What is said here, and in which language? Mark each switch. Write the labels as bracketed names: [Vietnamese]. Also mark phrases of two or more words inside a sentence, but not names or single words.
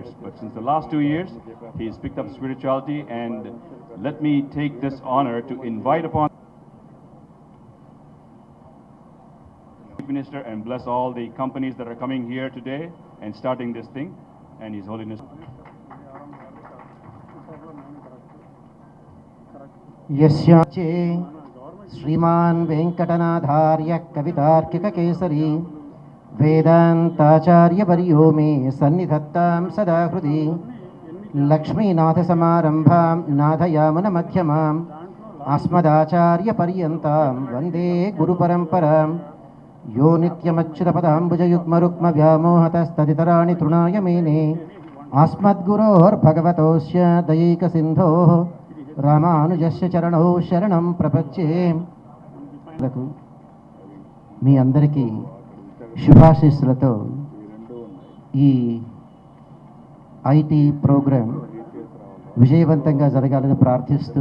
[English] But since the last 2 years, he's picked up spirituality. And let me take this honor to invite upon the Minister and bless all the companies that are coming here today and starting this thing. And His Holiness. [Sanskrit] यस्याचे श्रीमान् वेङ्कटनाथार्य कवितार्किककेसरी वेदान्ताचार्यवर्यो मे सन्निधत्तां सदा हृदि लक्ष्मीनाथसमारम्भां नाथयामुनमध्यमाम् अस्मदाचार्यपर्यन्तां वन्दे गुरुपरम्परां यो नित्यमच्युतपदाम्बुजयुग्मरुक्मव्यामोहतस्तदितराणि तृणाय मेने अस्मद्गुरोर्भगवतोऽस्य दयैकसिन्धोः రామానుజస్య చరణౌ శరణం ప్రపంచే. [Telugu] మీ అందరికీ శుభాశీస్సులతో ఈ [English] IT program [Telugu] విజయవంతంగా జరగాలని ప్రార్థిస్తూ